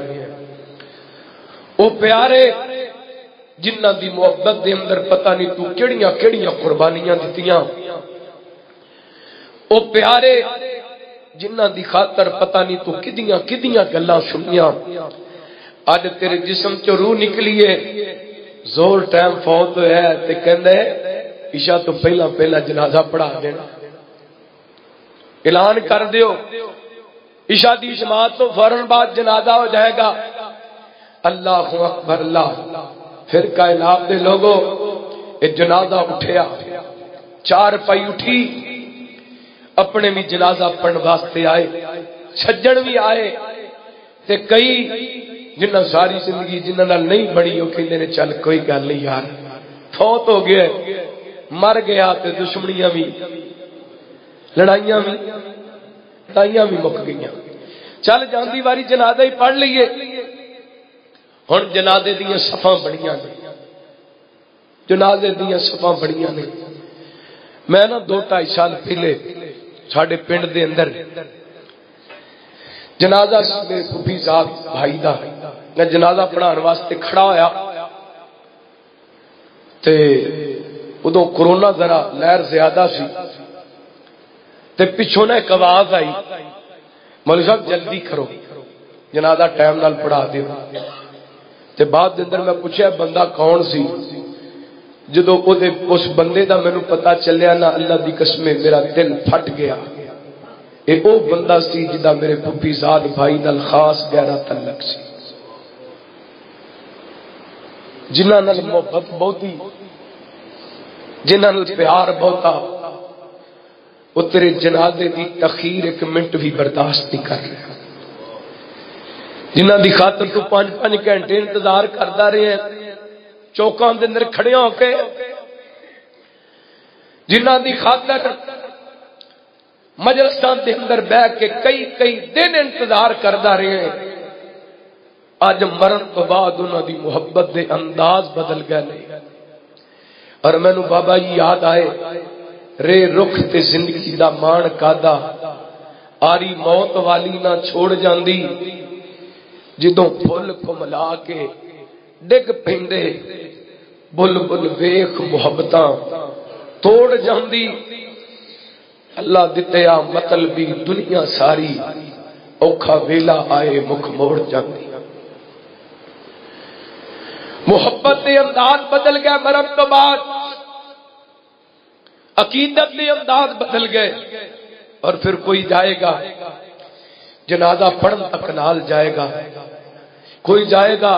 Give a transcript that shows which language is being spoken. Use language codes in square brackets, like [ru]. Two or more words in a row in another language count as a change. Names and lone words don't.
[pa] او پیارے جنہ دی محبت دے اندر پتہ نہیں تو کیڑیاں کیڑیاں قربانیاں دتیاں، او پیارے جنہ دی خاطر پتہ نہیں تو کدیاں کدیاں گلاں سنیاں، اج تیرے جسم چ روح نکلیے، زور ٹائم فوت ہویا ہے تے کہندا ہے عشاء تو پہلا پہلا جنازہ پڑھا دینا، اعلان کر دیو عشاء دی جماعت تو فوراً بعد جنازہ ہو جائے گا۔ [ar] اللہ اکبر [pa] اللہ، پھر کائنات دے لوگوں اے جنازہ اٹھیا، چار پائی اٹھی، اپنے بھی جنازہ پڑھن واسطے آئے، سجن بھی آئے تے کئی جنہ ساری زندگی جنہ نال نہیں بڑی وہ کہندے نے چل کوئی گل نہیں یار، فوت ہو گیا مر گیا تے دشمنیاں بھی لڑائیاں بھی مک گئیاں، چل جاندی واری جنازہ ہی پڑھ لئیے۔ ہن جنازے دیاں صفاں بڑیاں نے، جنازے دیاں صفاں بڑیاں نے۔ میں نا 2-2.5 سال پہلے ساڈے پنڈ دے اندر جنازہ میرے پھوپھی صاحب بھائی دا، میں جنازہ پڑھان واسطے کھڑا ہویا تے ادو کرونا ذرا لہر زیادہ سی تے پچھوں نے ایک آواز آئی مولوی صاحب جلدی کرو جنازہ ٹائم نال پڑھا دیو۔ تے بعد دے اندر میں پوچھیا بندہ کون سی، جدو اس بندے دا مینوں پتہ چلیا نا اللہ دی قسم میرا دل پھٹ گیا، اے او بندہ سی جدا میرے پھوپھی زاد بھائی نال خاص گہرا تعلق سی، جنہ نال محبت بہتی، جنہ نال پیار بہتا، وہ تیرے جنازے دی تخیر 1 منٹ بھی برداشت نہیں کر رہا، جنہ دی خاطر تو 5-5 گھنٹے انتظار کردا رہے ہیں چوکاں دے اندر کھڑے ہو کے، جنہ دی خاطر مجلساں دے اندر بیٹھ کے کئی دن انتظار کردا رہے ہیں، اج مرن تو بعد انہاں دی محبت دے انداز بدل گئے۔ اور مینوں بابا جی یاد آئے رے رخ تے زندگی دا مان کادا، آری موت والی نہ چھوڑ جاندی، جدوں پھل کو ملا کے ڈگ پیندے بل بل ویخ محبتاں توڑ جاندی، اللہ دتیا مطلبی دنیا ساری اوکھا ویلا آئے مکھ موڑ جاندی۔ محبت دے انداز بدل گئے مرم تو بعد، عقیدت دے انداز بدل گئے، اور پھر کوئی جائے گا جنازہ پڑھن تک نال جائے گا، کوئی جائے